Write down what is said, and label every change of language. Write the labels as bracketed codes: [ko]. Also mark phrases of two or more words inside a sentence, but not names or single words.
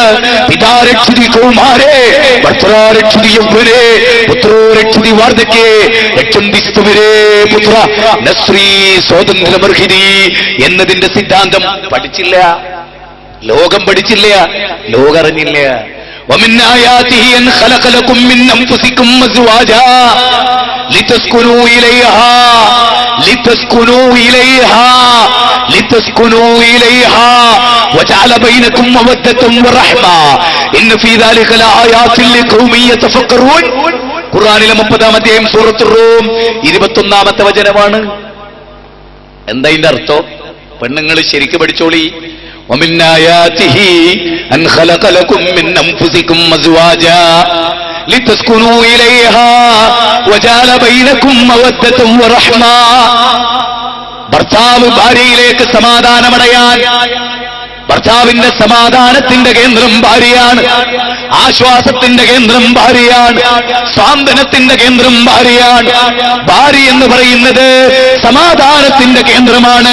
[sa] पितारक्षति कौमारे भर्तारक्षति यौवने पुत्रो रक्षति वार्द्धक्ये रक्षन्तिस्तुवरे पुत्र नस्री स्वातन्त्र्यमर्हति [ml] എന്നതിന്റെ സിദ്ധാന്തം പഠിച്ചില്ല, ലോകം പഠിച്ചില്ല, ലോകറിഞ്ഞില്ല. [ar] ومن آياته أن خلق لكم من أنفسكم أزواجا لتسكنوا إليها وجعل بينكم مودة ورحمة إن في ذلك لآيات لقوم يتفكرون. [ml] ഖുർആനിലെ 30-ാം അധ്യായം സൂറത്തുർ റൂം 21-ാമത്തെ വചനമാണ്. എന്താ ഇതിന്റെ അർത്ഥം? പെണ്ണുങ്ങൾ ശരിക്ക് പഠിച്ചോളി. [ar] ومن آياته أن خلق لكم من أنفسكم أزواجا لتسكنوا إليها وجعل بينكم مودة ورحمة. [ml] ഭർത്താവ് ഭാര്യയിലേക്ക് സമാധാനമടയാൻ, ഭർത്താവിന്റെ സമാധാനത്തിന്റെ കേന്ദ്രം ഭാര്യയാണ്, ആശ്വാസത്തിന്റെ കേന്ദ്രം ഭാര്യയാണ്, സ്വാന്തനത്തിന്റെ കേന്ദ്രം ഭാര്യയാണ്. ഭാര്യ എന്ന് പറയുന്നത് സമാധാനത്തിന്റെ കേന്ദ്രമാണ്.